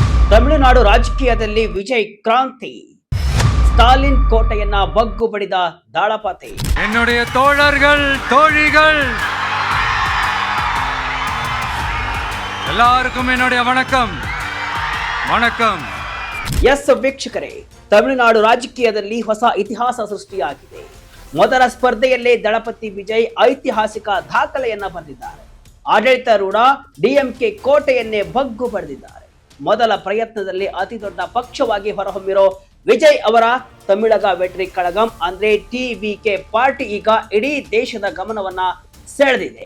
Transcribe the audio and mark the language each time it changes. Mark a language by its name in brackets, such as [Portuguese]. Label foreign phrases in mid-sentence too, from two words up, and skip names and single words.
[Kannada] ತಮಿಳುನಾಡು ರಾಜಕೀಯದಲ್ಲಿ ವಿಜಯ್ ಕ್ರಾಂತಿ. ಸ್ಟಾಲಿನ್ ಕೋಟೆಯನ್ನ ಬಗ್ಗು ಬಡಿದ ದಾಳಪತಿ. [Tamil] என்னுடைய தோழர்கள் தோழிகள் எல்லாருக்கும் என்னுடைய வணக்கம் வணக்கம். [Kannada] ಎಸ್ ವೀಕ್ಷಕರೇ, ತಮಿಳುನಾಡು ರಾಜಕೀಯದಲ್ಲಿ ಹೊಸ ಇತಿಹಾಸ ಸೃಷ್ಟಿಯಾಗಿದೆ. ಮೊದಲ ಸ್ಪರ್ಧೆಯಲ್ಲೇ ದಳಪತಿ ವಿಜಯ್ ಐತಿಹಾಸಿಕ ದಾಖಲೆಯನ್ನ ಬರೆದಿದ್ದಾರೆ. ಆಡಳಿತಾರೂಢ ಡಿಎಂಕೆ ಕೋಟೆಯನ್ನೇ ಬಗ್ಗು ಬಡಿದಿದ್ದಾರೆ. ಮೊದಲ ಪ್ರಯತ್ನದಲ್ಲಿ ಅತಿ ದೊಡ್ಡ ಪಕ್ಷವಾಗಿ ಹೊರಹೊಮ್ಮಿರೋ ವಿಜಯ್ ಅವರ ತಮಿಳಗ ವೆಟ್ರಿ ಕಳಗಂ ಅಂದ್ರೆ ಟಿವಿಕೆ ಪಾರ್ಟಿ ಈಗ ಇಡೀ ದೇಶದ ಗಮನವನ್ನ ಸೆಳೆದಿದೆ.